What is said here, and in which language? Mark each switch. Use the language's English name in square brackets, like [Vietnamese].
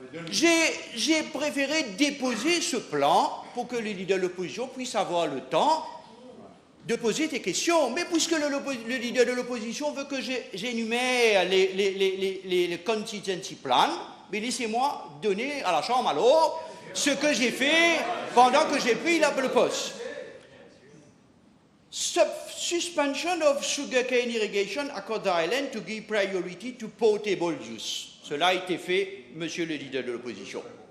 [French] J'ai préféré déposer ce plan pour que les leaders de l'opposition puissent avoir le temps de poser tes questions. Mais puisque le leader de l'opposition veut que j'énumère les [English] contingency plans, [French] mais laissez-moi donner à la Chambre alors ce que j'ai fait pendant que j'ai pris le poste. [English] Suspension of sugarcane irrigation across the island to give priority to potable use. [French] Cela a été fait, monsieur le leader de l'opposition.